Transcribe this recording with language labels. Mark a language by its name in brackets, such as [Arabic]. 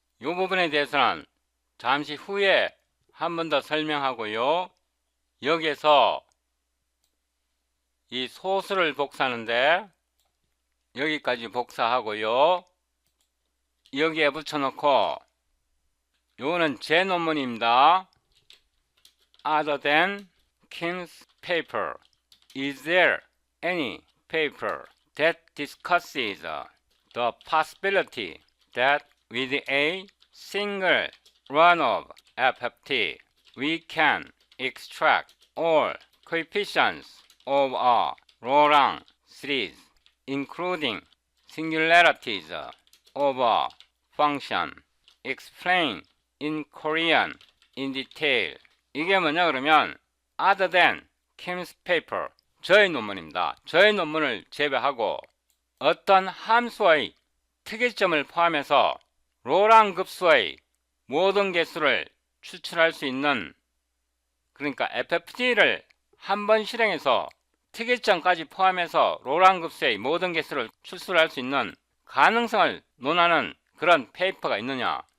[Korean] 이 부분에 대해서는 잠시 후에 한 번 더 설명하고요. 여기에서 이 소수를 복사하는데 여기까지 복사하고요. 여기에 붙여놓고 요거는 제 논문입니다. [English] Other than Kim's paper, is there any paper that discusses the possibility that with a single run of FFT we can extract all coefficients of a Laurent series, including singularities of a function, explain in Korean in detail. [Korean] 이게 뭐냐 그러면 [English] other than Kim's paper, [Korean] 저의 논문입니다. 저의 논문을 제외하고 어떤 함수의 특이점을 포함해서 로랑 급수의 모든 개수를 추출할 수 있는, 그러니까 FFT를 한 번 실행해서 특이점까지 포함해서 로랑 급수의 모든 개수를 추출할 수 있는 가능성을 논하는 그런 페이퍼가 있느냐.